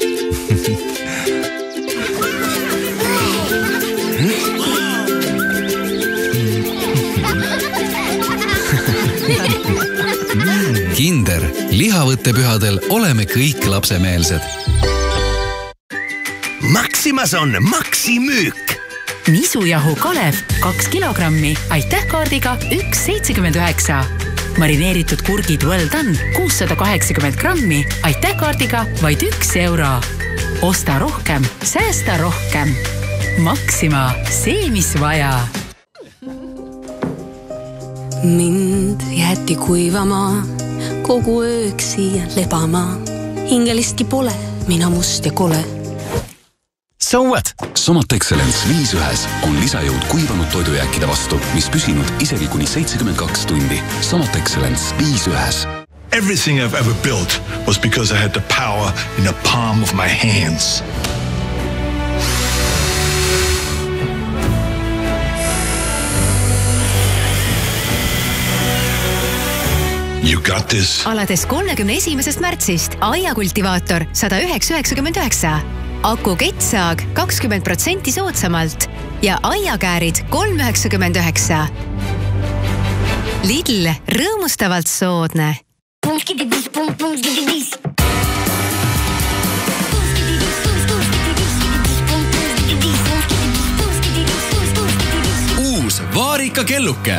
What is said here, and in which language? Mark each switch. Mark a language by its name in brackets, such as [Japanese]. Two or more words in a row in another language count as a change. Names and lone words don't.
[Estonian] Kinder, lihavõttepühadel oleme kõik lapsemeelsed. Maximas on Maxi müük. Nisujahu Kalev 2 kilogrammi. Aitäh kaardiga 1,79. marineeritud kurgid [English] well done [Estonian] 680 grammi, aitäh kaardiga vaid €1. Osta rohkem, säästa rohkem. Maxima, see mis vaja. Mind jäeti kuivama, kogu ööks siia lebama. Hingelistki pole, mina must ja kole. [English] So what? [Estonian] Somat Excellence 5-1 on lisajõud kuivanud toidujääkide vastu, mis püsinud isegi kuni 72 tundi. Somat Excellence 5-1. [English] Everything I've ever built was because I had the power in the palm of my hands. You got this. [Estonian] Alades 31. märtsist aiakultivaator 109,99. Aku kettsaag 20% soodsamalt ja aiakäärid 3,99. Lidl, rõõmustavalt soodne. Uus vaarika kelluke.